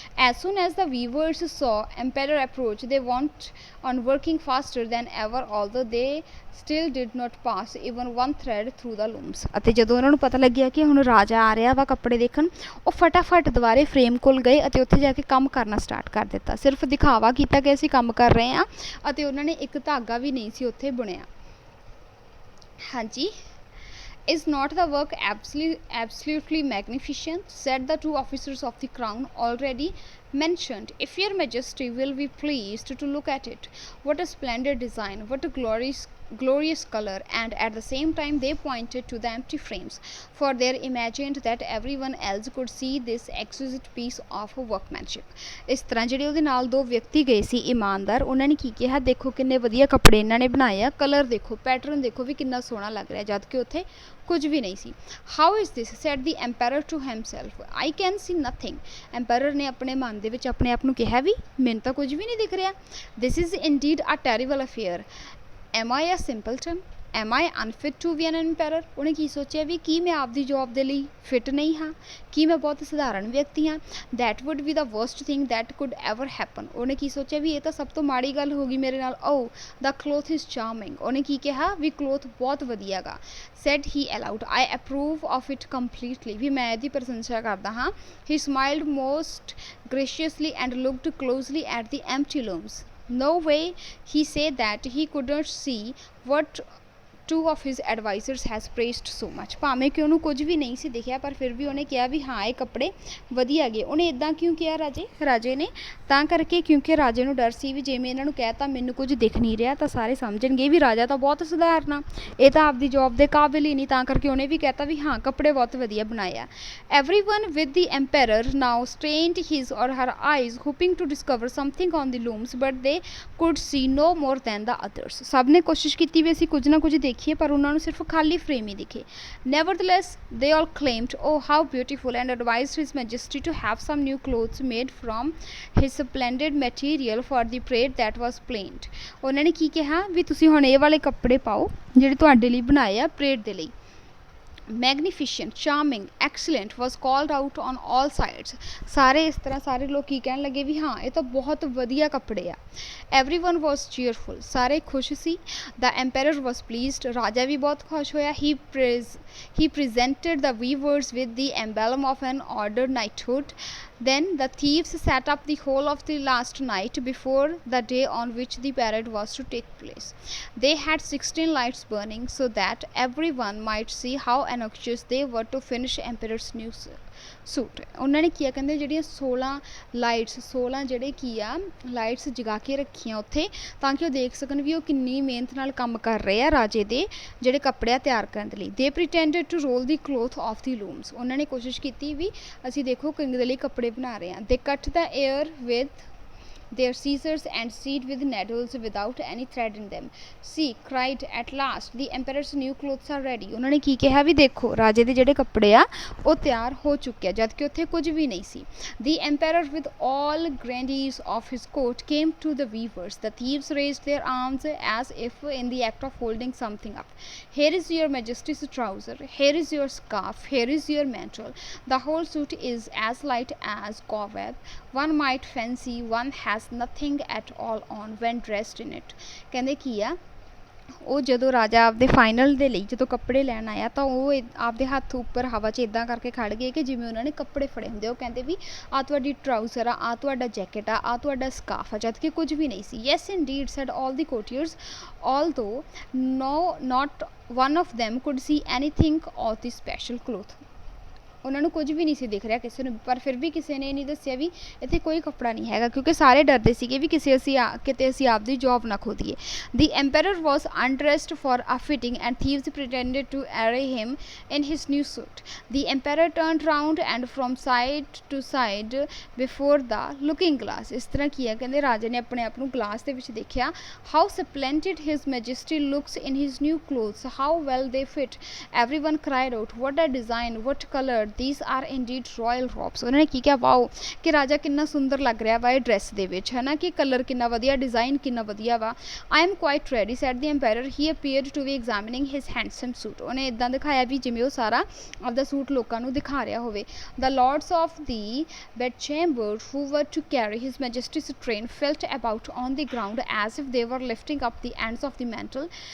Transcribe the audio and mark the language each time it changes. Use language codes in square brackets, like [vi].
[en] As soon as the weavers saw emperor approach, they went on working faster than ever, although they still did not pass even one thread through the looms। [pa] ਅਤੇ ਜਦੋਂ ਉਹਨਾਂ ਨੂੰ ਪਤਾ ਲੱਗਿਆ ਕਿ ਹੁਣ ਰਾਜਾ ਆ ਰਿਹਾ ਵਾ ਕੱਪੜੇ ਦੇਖਣ, ਉਹ ਫਟਾਫਟ ਦੁਬਾਰੇ ਫਰੇਮ ਕੋਲ ਗਏ ਅਤੇ ਉੱਥੇ ਜਾ ਕੇ ਕੰਮ ਕਰਨਾ ਸਟਾਰਟ ਕਰ ਦਿੱਤਾ। ਸਿਰਫ ਦਿਖਾਵਾ ਕੀਤਾ ਕਿ ਅਸੀਂ ਕੰਮ ਕਰ ਰਹੇ ਹਾਂ ਅਤੇ ਉਹਨਾਂ ਨੇ ਇੱਕ ਧਾਗਾ ਵੀ ਨਹੀਂ ਸੀ ਉੱਥੇ ਬੁਣਿਆ। ਹਾਂਜੀ। [en] Is not the work absolutely magnificent? Said the two officers of the crown already mentioned. If your majesty will be pleased to look at it, what a splendid design, what a glorious color। And at the same time they pointed to the empty frames, for they imagined that everyone else could see this exquisite piece of workmanship। [pa] ਇਸ ਤਰ੍ਹਾਂ ਜਿਹੜੇ ਉਹਦੇ ਨਾਲ ਦੋ ਵਿਅਕਤੀ ਗਏ ਸੀ ਇਮਾਨਦਾਰ, ਉਹਨਾਂ ਨੇ ਕੀ ਕਿਹਾ, ਦੇਖੋ ਕਿੰਨੇ ਵਧੀਆ ਕੱਪੜੇ ਇਹਨਾਂ ਨੇ ਬਣਾਏ ਆ, ਕਲਰ ਦੇਖੋ, ਪੈਟਰਨ ਦੇਖੋ ਵੀ ਕਿੰਨਾ ਸੋਹਣਾ ਲੱਗ ਰਿਹਾ, ਜਦ ਕਿ ਉੱਥੇ ਕੁਝ ਵੀ ਨਹੀਂ ਸੀ। [en] How is this? said the emperor to himself. I can see nothing। [pa] emperor ਨੇ ਆਪਣੇ ਮਨ ਦੇ ਵਿੱਚ ਆਪਣੇ ਆਪ ਨੂੰ ਕਿਹਾ ਵੀ ਮੈਨੂੰ ਤਾਂ ਕੁਝ ਵੀ ਨਹੀਂ ਦਿਖ ਰਿਹਾ। [en] This is indeed a terrible affair। Am I a simpleton? Am I unfit to be an emperor? [pa] ਉਹਨੇ ਕੀ ਸੋਚਿਆ ਵੀ ਕੀ ਮੈਂ ਆਪਦੀ ਜੌਬ ਦੇ ਲਈ ਫਿਟ ਨਹੀਂ ਹਾਂ, ਕੀ ਮੈਂ ਬਹੁਤ ਸਧਾਰਨ ਵਿਅਕਤੀ ਹਾਂ। [en] That would be the worst thing that could ever happen। [pa] ਉਹਨੇ ਕੀ ਸੋਚਿਆ ਵੀ ਇਹ ਤਾਂ ਸਭ ਤੋਂ ਮਾੜੀ ਗੱਲ ਹੋ ਗਈ ਮੇਰੇ ਨਾਲ। [en] Oh, the cloth is charming। [pa] ਉਹਨੇ ਕੀ ਕਿਹਾ ਵੀ ਕਲੋਥ ਬਹੁਤ ਵਧੀਆ ਗਾ। [en] Said he aloud, I approve of it completely। [pa] ਵੀ ਮੈਂ ਇਹਦੀ ਪ੍ਰਸ਼ੰਸਾ ਕਰਦਾ ਹਾਂ। [en] He smiled most graciously and looked closely at the empty looms। No way, he said that he couldn't see what two of his advisors has praised so much। [pa] ਭਾਵੇਂ ਕਿ ਉਹਨੂੰ ਕੁਝ ਵੀ ਨਹੀਂ ਸੀ ਦਿਖਿਆ ਪਰ ਫਿਰ ਵੀ ਉਹਨੇ ਕਿਹਾ ਵੀ ਹਾਂ ਇਹ ਕੱਪੜੇ ਵਧੀਆ ਗਏ। ਉਹਨੇ ਇਦਾਂ ਕਿਉਂ ਕਿਹਾ ਰਾਜੇ ਨੇ ਤਾਂ ਕਰਕੇ ਕਿਉਂਕਿ ਰਾਜੇ ਨੂੰ ਡਰ ਸੀ ਵੀ ਜੇ ਮੈਂ ਇਹਨਾਂ ਨੂੰ ਕਹਿਤਾ ਮੈਨੂੰ ਕੁਝ ਦਿਖ ਨਹੀਂ ਰਿਹਾ ਤਾਂ ਸਾਰੇ ਸਮਝਣਗੇ ਵੀ ਰਾਜਾ ਤਾਂ ਬਹੁਤ ਸਧਾਰਨ ਆ, ਇਹ ਤਾਂ ਆਪਦੀ ਜੌਬ ਦੇ ਕਾਬਿਲ ਹੀ ਨਹੀਂ, ਤਾਂ ਕਰਕੇ ਉਹਨੇ ਵੀ ਕਹਿਤਾ ਵੀ ਹਾਂ ਕੱਪੜੇ ਬਹੁਤ ਵਧੀਆ ਬਣਾਏ ਆ। [en] Everyone with the emperor now strained his or her eyes hoping to discover something on the looms, but they could see no more than the others। [pa] ਸਭ ਨੇ ਕੋਸ਼ਿਸ਼ ਕੀਤੀ ਵੀ ਅਸੀਂ ਕੁਝ ਨਾ ਕੁਝ ਦੇਖੀਏ ਪਰ ਉਹਨਾਂ ਨੂੰ ਸਿਰਫ ਖਾਲੀ ਫਰੇਮ ਹੀ ਦਿਖੇ। [en] Nevertheless, they all claimed, oh how beautiful, and advised his majesty to have some new clothes made from his splendid material for the parade that was planned। [pa] ਉਹਨਾਂ ਨੇ ਕੀ ਕਿਹਾ ਵੀ ਤੁਸੀਂ ਹੁਣ ਇਹ ਵਾਲੇ ਕੱਪੜੇ ਪਾਓ ਜਿਹੜੇ ਤੁਹਾਡੇ ਲਈ ਬਣਾਏ ਆ ਪਰੇਡ ਦੇ ਲਈ। [en] Magnificent, charming, excellent was called out on all sides। [pa] ਸਾਰੇ ਇਸ ਤਰ੍ਹਾਂ ਸਾਰੇ ਲੋਕ ਕੀ ਕਹਿਣ ਲੱਗੇ ਵੀ ਹਾਂ ਇਹ ਤਾਂ ਬਹੁਤ ਵਧੀਆ ਕੱਪੜੇ ਆ। [en] Everyone was cheerful। [pa] ਸਾਰੇ ਖੁਸ਼ ਸੀ। [en] The emperor was pleased। [pa] ਰਾਜਾ ਵੀ ਬਹੁਤ ਖੁਸ਼ ਹੋਇਆ। [en] He presented the weavers with the emblem of an ordered knighthood। Then the thieves sat up the whole of the last night before the day on which the parade was to take place। They had 16 lights burning so that everyone might see how anxious they were to finish emperor's new suit. [pa] उन्होंने किया कहते जिहड़ियां 16 ਜਿਹੜੇ ਕੀ ਆ lights ਜਗਾ ਕੇ ਰੱਖੀਆਂ ਉੱਥੇ ਤਾਂ ਕਿ ਉਹ ਦੇਖ ਸਕਣ ਵੀ ਉਹ ਕਿੰਨੀ ਮਿਹਨਤ ਨਾਲ ਕੰਮ ਕਰ ਰਹੇ ਆ ਰਾਜੇ ਦੇ ਜਿਹੜੇ ਕੱਪੜੇ ਆ ਤਿਆਰ ਕਰਨ ਦੇ ਲਈ। [en] They pretended to roll the cloth of the looms. [pa] ਉਹਨਾਂ ਨੇ ਕੋਸ਼ਿਸ਼ ਕੀਤੀ ਵੀ ਅਸੀਂ ਦੇਖੋ ਕਿੰਗ ਦੇ ਲਈ ਕੱਪੜੇ ਬਣਾ ਰਹੇ ਆ। [en] They cut the air with their scissors and sewed with needles without any thread in them. See, cried at last, the emperor's new clothes are ready. [pa] ਉਹਨਾਂ ਨੇ ਕੀ ਕਿਹਾ ਵੀ ਦੇਖੋ ਰਾਜੇ ਦੇ ਜਿਹੜੇ ਕੱਪੜੇ ਆ ਉਹ ਤਿਆਰ ਹੋ ਚੁੱਕੇ ਆ ਜਦ ਕਿ ਉੱਥੇ ਕੁਝ ਵੀ ਨਹੀਂ ਸੀ। [en] The emperor with all grandees of his court came to the weavers. The thieves raised their arms as if in the act of holding something up. Here is your majesty's trouser, here is your scarf, here is your mantle. The whole suit is as light as cobweb. One might fancy one has nothing at all on when dressed in it. [pa] ਕਹਿੰਦੇ ਕੀ ਆ ਉਹ ਜਦੋਂ ਰਾਜਾ ਆਪਦੇ final ਦੇ ਲਈ ਜਦੋਂ ਕੱਪੜੇ ਲੈਣ ਆਇਆ ਤਾਂ ਉਹ ਆਪਦੇ ਹੱਥ ਉੱਪਰ ਹਵਾ 'ਚ ਇੱਦਾਂ ਕਰਕੇ ਖੜ ਗਏ ਕਿ ਜਿਵੇਂ ਉਹਨਾਂ ਨੇ ਕੱਪੜੇ ਫੜੇ ਹੁੰਦੇ। ਉਹ ਕਹਿੰਦੇ ਵੀ ਆਹ ਤੁਹਾਡੀ ਟਰਾਊਜ਼ਰ ਆ ਤੁਹਾਡਾ ਜੈਕਟ ਆ ਆਹ ਤੁਹਾਡਾ ਸਕਾਫ ਆ ਜਦ ਕਿ ਕੁਝ ਵੀ ਨਹੀਂ ਸੀ। [en] Yes indeed said all the courtiers although not one of them could see anything of the special cloth. [pa] ਉਹਨਾਂ ਨੂੰ ਕੁਝ ਵੀ ਨਹੀਂ ਸੀ ਦਿਖ ਰਿਹਾ ਕਿਸੇ ਨੂੰ, ਪਰ ਫਿਰ ਵੀ ਕਿਸੇ ਨੇ ਨਹੀਂ ਦੱਸਿਆ ਵੀ ਇੱਥੇ ਕੋਈ ਕੱਪੜਾ ਨਹੀਂ ਹੈਗਾ ਕਿਉਂਕਿ ਸਾਰੇ ਡਰਦੇ ਸੀਗੇ ਵੀ ਕਿਤੇ ਅਸੀਂ ਆਪਦੀ ਜੌਬ ਨਾ ਖੋ ਦਈਏ। [en] The emperor was undressed for a fitting and thieves pretended to array him in his new suit. The emperor turned round and from side to side before the looking glass. [pa] ਇਸ ਤਰ੍ਹਾਂ ਕੀ ਹੈ ਕਹਿੰਦੇ ਰਾਜੇ ਨੇ ਆਪਣੇ ਆਪ ਨੂੰ ਗਲਾਸ ਦੇ ਵਿੱਚ ਦੇਖਿਆ। [en] How splendid his majesty looks in his new clothes, how well they fit. Everyone cried out, what a design, what color, these are indeed royal robes. [pa] ਉਹਨਾਂ ਨੇ ਕੀ ਕਿਹਾ ਵਾਓ ਕਿ ਰਾਜਾ ਕਿੰਨਾ ਸੁੰਦਰ ਲੱਗ ਰਿਹਾ ਵਾ ਇਹ ਡਰੈਸ ਦੇ ਵਿੱਚ ਹੈ ਨਾ ਕਿ ਕਲਰ ਕਿੰਨਾ ਵਧੀਆ ਡਿਜ਼ਾਈਨ ਕਿੰਨਾ ਵਧੀਆ ਵਾ। [en] I am quite ready said the emperor. He appeared to be examining his handsome suit. [pa] ਉਹਨੇ ਇੱਦਾਂ ਦਿਖਾਇਆ ਵੀ ਜਿਵੇਂ ਉਹ ਸਾਰਾ ਆਪਦਾ ਸੂਟ ਲੋਕਾਂ ਨੂੰ ਦਿਖਾ ਰਿਹਾ ਹੋਵੇ। [en] The lords of the bedchamber who were to carry his majesty's train felt about on the ground as if they were lifting up the ends of the mantle.